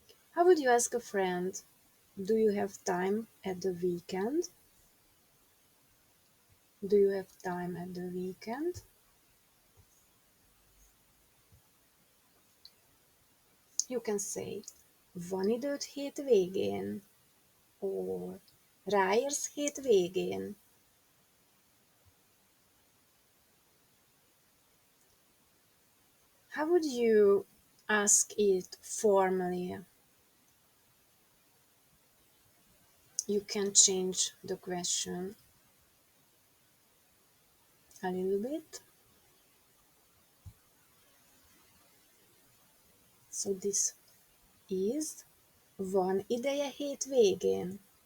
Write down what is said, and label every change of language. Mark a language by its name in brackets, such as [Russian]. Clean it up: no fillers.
[English] How would you ask a friend, do you have time at the weekend? Do you have time at the weekend? You can say, [Hungarian] van időd hétvégén? Or ráérsz hétvégén? [English] How would you ask it formally? You can change the question a little bit. So this is, [Hungarian] van ideje hétvégén?